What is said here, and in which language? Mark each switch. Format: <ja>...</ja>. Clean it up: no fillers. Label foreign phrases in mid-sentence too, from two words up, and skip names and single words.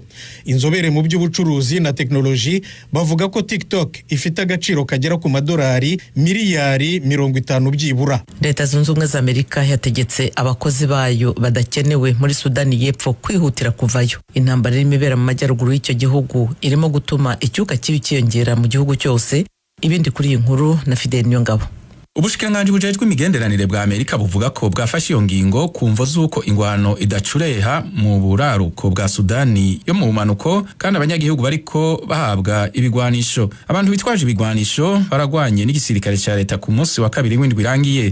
<rw>Inzobere mu by'ubucuruzi na teknoloji bavuga ko TikTok ifite agaciro kagera ku madolari miliyari 50 byibura. Leta Zunze Ubumwe za Amerika yategetse abakozi bayo badakenewe muri Sudani y'Epfo kwihutira kuvayo. Intambara irimo ibera mu majyaruguru y'icyo gihugu irimo gutuma icyuka kibi cyiyongera mu gihugu cyose. Ibindi kuri iyi nkuru na Fidel Nyongabo.</rw> <rn>Ubushikiranganji bujejwe imigenderanire bwa Amerika buvuga ko bwafashe iyo ngingo kumvo z'uko ingwano idacureha mu buraruko bwa Sudani yo mu bumanuko, kandi abanyagihugu bariko bahabwa ibigwanisho. Abantu bitwaje ibigwanisho baragwanye n'igisirikare cya leta ku munsi wa kabiri w'indwi irangiye.</rn>